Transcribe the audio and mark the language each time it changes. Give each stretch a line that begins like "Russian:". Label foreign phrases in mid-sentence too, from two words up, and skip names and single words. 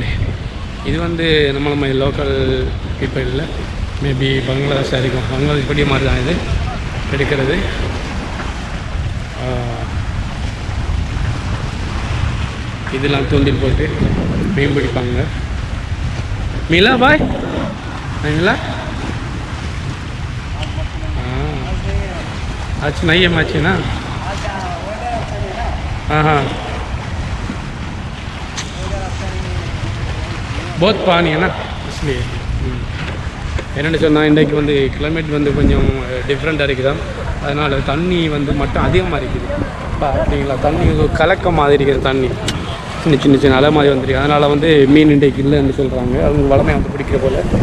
Tamil: இது வந்து நம்ம
English: local people
Tamil: இல்லை, மேபி பங்களாதேஷாக இருக்கும். பங்களாதேஷ் படி மாதிரி தான் இது எடுக்கிறது. இதெல்லாம் தூண்டில் போட்டு மீன் பிடிப்பாங்க.
Hindi: मिला भाई मिला अच्छा नहीं है मच्छी ना. हाँ हाँ बहुत पानी है ना इसलिए.
Tamil: என்னென்னு சொன்னால் இன்றைக்கு வந்து கிளைமேட் வந்து கொஞ்சம் டிஃப்ரெண்ட்டாக இருக்குதான். அதனால் தண்ணி வந்து மட்டும் அதிகமாக இருக்குது. அப்படிங்களா, தண்ணி கலக்க மாதிரி இருக்குது. தண்ணி சின்ன சின்ன சின்ன அலை மாதிரி வந்துருக்கு. அதனால் வந்து மீன் இன்றைக்கு இல்லைன்னு சொல்கிறாங்க. அவங்க வளமை வந்து பிடிக்கிற போல்.